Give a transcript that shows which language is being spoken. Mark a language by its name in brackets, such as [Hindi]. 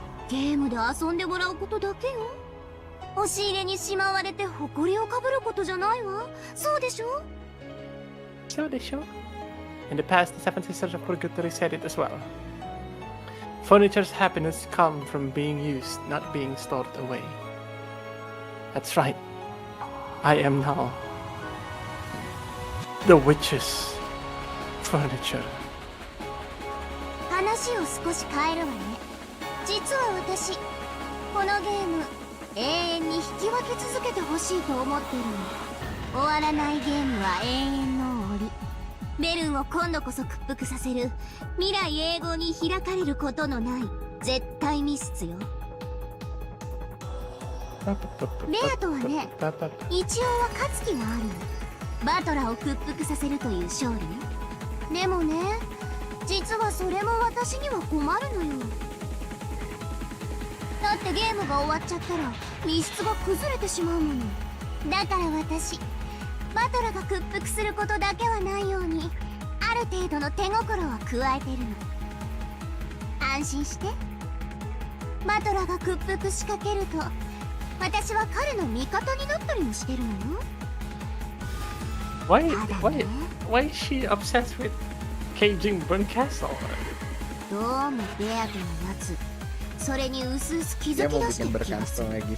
[Japanese] ゲームで遊んでもらうことだけよ。押し入れにしまわれて埃をかぶることじゃないわ。そうでしょ？そうでしょ? [English] In the past, the Seven Sisters of Purgatory said it as well. Furniture's happiness comes from being used, not being stored away. That's right. I am now the witch's furniture. [Japanese] 話を少し変えるわね。実は私、このゲーム永遠に引き分け続けてほしいと思ってるの。終わらないゲームは永遠の檻。ベルンを今度こそ屈服させる未来永劫に開かれることのない絶対密室よ。ベアとはね、一応は勝つ気があるの。バトラを屈服させるという勝利ね。でもね、実はそれも私には困るのよ。だってゲームが終わっちゃったら密室が崩れてしまうもの。だから私、バトラが屈服することだけはないようにある程度の手心は加えてるの。安心して。バトラが屈服しかけると私は彼の味方になったりもしてるのよ。 [English] Why is she obsessed with caging Burn Castle? [Japanese] どうもベアとのやつ、それにうすうす気づき出してる気がする。